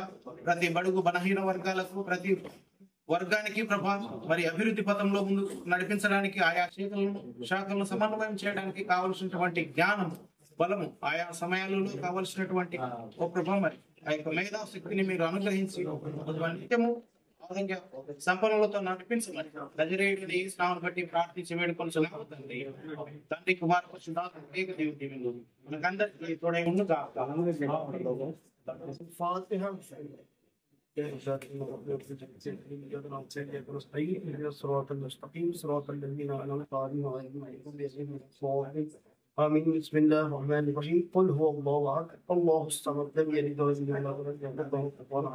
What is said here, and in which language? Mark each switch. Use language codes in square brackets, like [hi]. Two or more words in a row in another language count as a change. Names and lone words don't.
[te] ప్రతి బడుగు బలహీన వర్గాలకు, ప్రతి వర్గానికి ప్రభా, మరి అభివృద్ధి పథంలో ముందు నడిపించడానికి ఆయా శాఖలను సమన్వయం చేయడానికి కావలసినటువంటి జ్ఞానం, బలము, ఆయా సమయాలలో కావలసినటువంటి ఓ ప్రభా, మరి ఆ యొక్క మేధా శక్తిని మీరు అనుగ్రహించి నిత్యము సంపన్నులతో నడిపించమని నజరేయుడిని ఈ స్నామం బట్టి ప్రార్థించి వేడుకొనుచున్నాము తండ్రి. తండ్రి కుమార పరిశుద్ధాత్మ ఏక దేవుడు మనకందరికీ తోడై ఉండుగా. [ar] آمين. بسم الله الرحمن الرحيم. قل هو الله أحد الله الصمد لم يلد ولم يولد ولم يكن له كفوا أحد.